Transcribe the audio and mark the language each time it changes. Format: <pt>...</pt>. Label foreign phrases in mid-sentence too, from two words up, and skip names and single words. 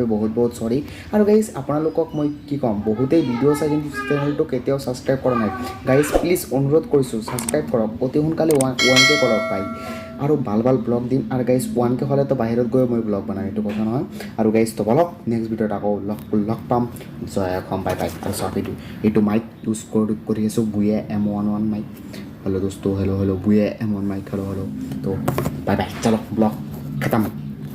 <as>বহুত চৰি আৰু গাইজ আপোনালোকক মই কি ক'ম বহুতেই ভিডিঅ' চাই কিন্তু চেনেলটো কেতিয়াও ছাবস্ক্ৰাইব কৰা নাই গাইজ প্লিজ অনুৰোধ কৰিছোঁ ছাবস্ক্ৰাইব কৰক অতি সোনকালে 1K কৰক ভাই আৰু ভাল ভাল ব্লগ দিম আৰু গাইজ 1K হ'লেতো বাহিৰত গৈ মই ব্লগ বনাম এইটো কথা নহয় আৰু গাইজ তো বলক</as> <en>next video</en> <as>আকৌ লগ পাম জয় অসম</as> <en>bye bye</en> <as>আৰু চাওক এইটো</as> <en>mic use</en> <as>কৰি আছোঁ বুয়ে M11 মাইক</as> <hi>हेलो दोस्तों हेलो बुए M1 माइक हेलो तो</hi> <en>bye bye</en> <hi>चलो ब्लॉग खत्म</hi>